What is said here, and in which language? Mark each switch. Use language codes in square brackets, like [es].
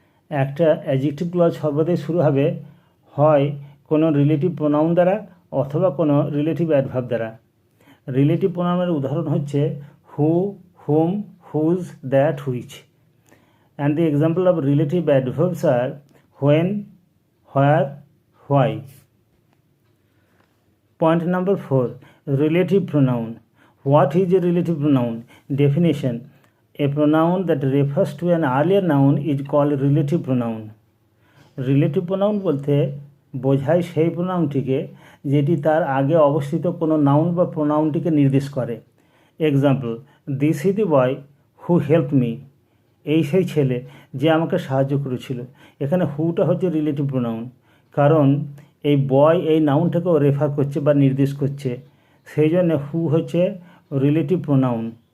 [bn] একটা adjective clause সর্বদাই শুরু হবে হয় কোনো রিলেটিভ প্রোনাউন দ্বারা অথবা কোনো রিলেটিভ অ্যাডভার্ব দ্বারা। রিলেটিভ প্রোনাউনের উদাহরণ হচ্ছে হু, হুম, whose, that, which. [en] And the example of relative adverbs are when, where, why. Point number 4, relative pronoun. What is a relative pronoun? Definition: a pronoun that refers to an earlier noun is called relative pronoun. [bn] Relative pronoun বলতে বোঝায় সেই প্রোনাউনটিকে যেটি তার আগে অবস্থিত কোনো noun বা প্রোনাউনটিকে নির্দেশ করে। [en] Example: this is the boy who helped me. [bn] এই সেই ছেলে যে আমাকে সাহায্য করেছিল। এখানে হুটা হচ্ছে রিলেটিভ প্রোনাউন, কারণ এই বয় এই নাউনটাকেও রেফার করছে বা নির্দেশ করছে, সেই জন্য হু হচ্ছে রিলেটিভ প্রোনাউন।